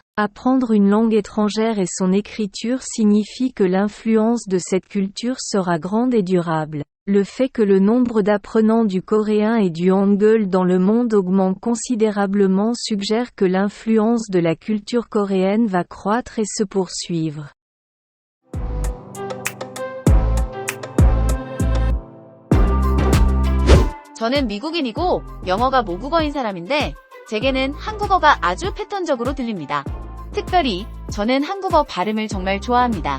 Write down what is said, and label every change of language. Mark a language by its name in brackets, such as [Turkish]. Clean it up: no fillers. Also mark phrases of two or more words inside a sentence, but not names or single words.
[French] Apprendre une langue étrangère et son écriture signifie que l'influence de cette culture sera grande et durable. Le fait que le nombre d'apprenants du coréen et du hangul dans le monde augmente considérablement suggère que l'influence de la culture coréenne va croître et se poursuivre. [Korean] 저는 미국인이고 영어가 모국어인 사람인데 제게는 한국어가 아주 패턴적으로 들립니다. 특별히 저는 한국어 발음을 정말 좋아합니다.